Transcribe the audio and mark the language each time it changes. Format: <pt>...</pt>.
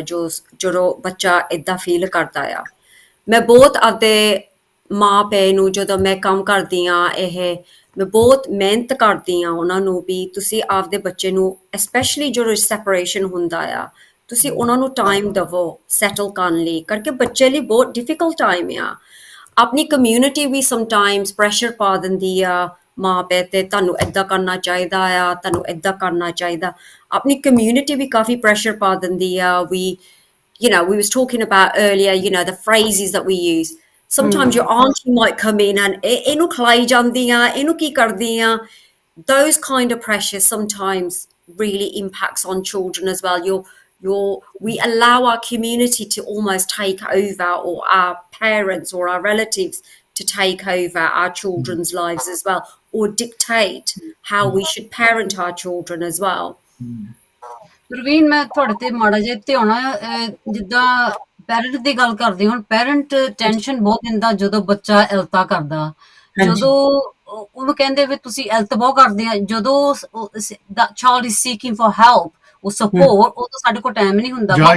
<pa>ਜਦੋਂ ਬੱਚਾ ਏਦਾਂ ਫੀਲ ਕਰਦਾ ਆ, ਮੈਂ ਬਹੁਤ ਆਪਦੇ ਮਾਂ ਪਿਓ ਨੂੰ, ਜਦੋਂ ਮੈਂ ਕੰਮ ਕਰਦੀ ਹਾਂ ਮੈਂ ਬਹੁਤ ਮਿਹਨਤ ਕਰਦੀ ਹਾਂ ਉਹਨਾਂ ਨੂੰ ਵੀ ਤੁਸੀਂ ਆਪਦੇ ਬੱਚੇ ਨੂੰ, ਐਸਪੈਸ਼ਲੀ ਜਦੋਂ ਸੈਪਰੇਸ਼ਨ ਹੁੰਦਾ ਆ, ਤੁਸੀਂ ਉਹਨਾਂ ਨੂੰ ਟਾਈਮ ਦੇਵੋ ਸੈਟਲ ਕਰਨ ਲਈ, ਕਰਕੇ ਬੱਚੇ ਲਈ ਬਹੁਤ ਡਿਫਿਕਲਟ ਟਾਈਮ ਆ। ਆਪਣੀ ਕਮਿਊਨਿਟੀ ਵੀ ਸਮਟਾਈਮਸ ਪ੍ਰੈਸ਼ਰ ਪਾ ਦਿੰਦੀ ਆ ਮਾਂ ਪਿਓ ਤੇ, ਤੁਹਾਨੂੰ ਏਦਾਂ ਕਰਨਾ ਚਾਹੀਦਾ ਆ, ਤੁਹਾਨੂੰ ਏਦਾਂ ਕਰਨਾ ਚਾਹੀਦਾ। ਆਪਣੀ ਕਮਿਊਨਿਟੀ ਵੀ ਕਾਫੀ ਪ੍ਰੈਸ਼ਰ ਪਾ ਦਿੰਦੀ ਆ।</pa> <en>we was talking about earlier, the phrases that we use. Sometimes your auntie might come in and</en> <pa>ਇਹਨੂੰ ਖਿਲਾਈ ਜਾਂਦੀ ਆ, ਇਹਨੂੰ ਕੀ ਕਰਦੀ ਆ।</pa> <en>Those kind of pressures sometimes really impacts on children as well. We allow our community to almost take over, or our parents or our relatives to take over our children's lives as well, or dictate how we should parent our children as well.</en> <pa>Praveen, ਮੈਂ ਤੁਹਾਡੇ ਤੇ ਮਾੜਾ ਜਿਹਾ ਧਿਆਉਣਾ, ਜਿੱਦਾਂ parent ਦੀ ਗੱਲ ਕਰਦੇ, ਹੁਣ parent tension ਬਹੁਤ ਦਿੰਦਾ ਜਦੋਂ ਬੱਚਾ ਇਲਤਾ ਕਰਦਾ, ਜਦੋਂ ਉਹਨੂੰ ਕਹਿੰਦੇ ਵੀ ਤੁਸੀਂ ਇਲਤ ਬਹੁਤ ਕਰਦੇ ਆ, ਜਦੋਂ</pa> <en>child is seeking for help</en> <pa>ਉਹ ਸਪੋਰਟ, ਉਦੋਂ ਸਾਡੇ ਕੋਲ ਟਾਈਮ ਨਹੀਂ ਹੁੰਦਾ।</pa>